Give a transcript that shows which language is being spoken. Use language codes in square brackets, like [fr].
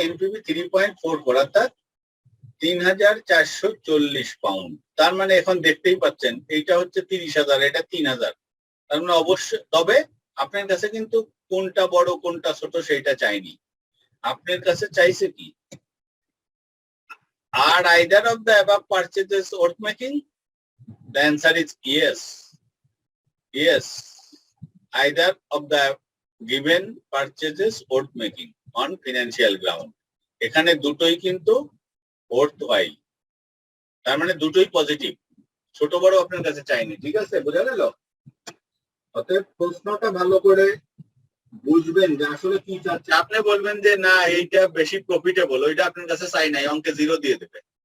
[bn] NPV 3.44, অর্থাৎ 3,440 pound. তার মানে এখন দেখতেই পাচ্ছেন এইটা হচ্ছে 30,000, এটা 3,000। তার মানে অবশ্যই, তবে আপনার কাছে কিন্তু কোনটা বড় কোনটা ছোট সেইটা চাইনি, আপনার কাছে চাইছে কি [en] Are either of the above purchases worth making? The answer is yes. Yes. Either of the given purchases worth making on financial ground. [bn] এখানে দুটোই কিন্তু worthwhile, তার মানে দুটোই পজিটিভ, ছোট বড় আপনার কাছে চাইনি, ঠিক আছে, বোঝা গেল? অতএব প্রশ্নটা ভালো করে বুঝবেন যে আসলে কি চাচ্ছে। আপনি বলবেন যে না এইটা বেশি প্রফিটেবল, ওইটা আপনার কাছে চাই নাই, অঙ্কে 0 দিয়ে দেবে।